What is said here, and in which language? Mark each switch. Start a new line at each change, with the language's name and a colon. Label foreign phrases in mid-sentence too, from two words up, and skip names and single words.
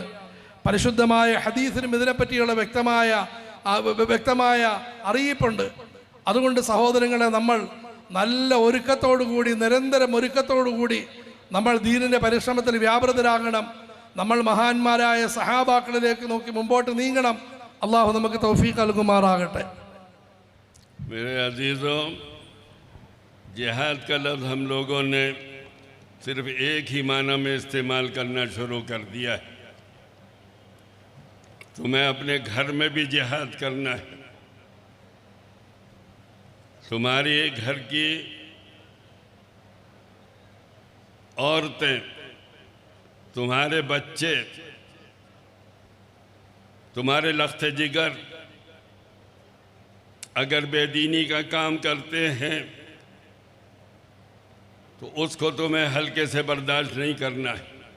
Malayalam: പരിശുദ്ധമായ ഹദീസിനും ഇതിനെപ്പറ്റിയുള്ള വ്യക്തമായ അറിയിപ്പുണ്ട്. അതുകൊണ്ട് സഹോദരങ്ങളെ, നമ്മൾ നല്ല ഒരുക്കത്തോടുകൂടി, നിരന്തരം ഒരുക്കത്തോടുകൂടി നമ്മൾ ദീനിൻ്റെ പരിശ്രമത്തിൽ വ്യാപൃതരാകണം. നമ്മൾ മഹാന്മാരായ സഹാബാക്കളിലേക്ക് നോക്കി മുമ്പോട്ട് നീങ്ങണം. അള്ളാഹു നമുക്ക് തൗഫീഖ് നൽകുമാറാകട്ടെ.
Hindi: मेरे अजीज़ों, जिहाद का लफ्ज़ हम लोगों ने सिर्फ एक ही माना में इस्तेमाल करना शुरू कर दिया है। तुम्हें अपने घर में भी जिहाद करना है। तुम्हारी घर की औरतें, तुम्हारे बच्चे, तुम्हारे लख्त जिगर अगर बेदीनी का काम करते हैं तो उसको तुम्हें हल्के से बर्दाश्त नहीं करना है।